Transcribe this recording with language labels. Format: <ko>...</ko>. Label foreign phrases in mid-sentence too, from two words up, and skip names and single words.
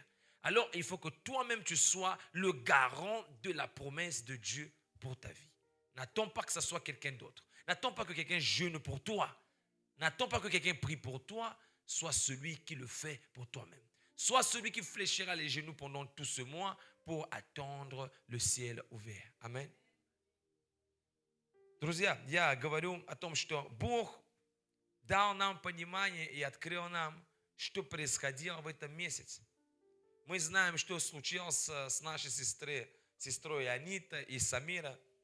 <fr>Alors, il faut que toi-même, tu sois le garant de la promesse de Dieu pour ta vie. N'attends pas que ce soit quelqu'un d'autre. N'attends pas que quelqu'un jeûne pour toi. N'attends pas que quelqu'un prie pour toi. Sois celui qui le fait pour toi-même. Sois celui qui fléchira les genoux pendant tout ce mois pour attendre le ciel ouvert. Amen.</fr> <ru>Друзья, я говорю о том, что Бог дал нам понимание и открыл нам, что происходило в этом месяце. Мы знаем, что случилось с нашей сестрой Анита и Самира.</ru>